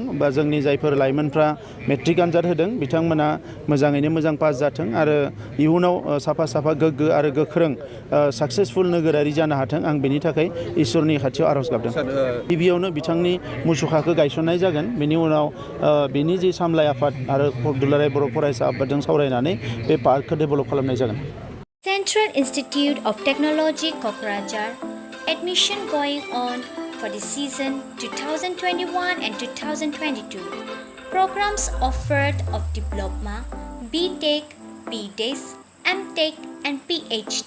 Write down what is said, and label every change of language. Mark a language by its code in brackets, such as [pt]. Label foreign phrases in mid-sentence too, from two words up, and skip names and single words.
[brx] बा जोंनि जायफोर लाइमोनफ्रा मेट्रिक आनजाद होदों बिथांमोना मोजाङैनो मोजां पास जाथों आरो इयुनाव साफा गोग्गो आरो गोख्रों साक्सेसफुल नोगोरारि जानो हाथों। आं बेनि थाखाय इसोरनि खाथियाव आरज गाबदों। गिबियावनो बिथांनि मुसुखाखौ गायसननाय जागोन। बेनि उनाव बिनि जि सामलाय आफाद आरो दुलाराय बर' फरायसा आफादजों सावरायनानै बे पार्कखौ डेभेलप खालामनाय जागोन। [en] Central Institute of Technology, Kokrajhar. Admission going on for the season 2021 and 2022. Programs offered of Diploma, B.Tech, B.Des, M.Tech and PhD.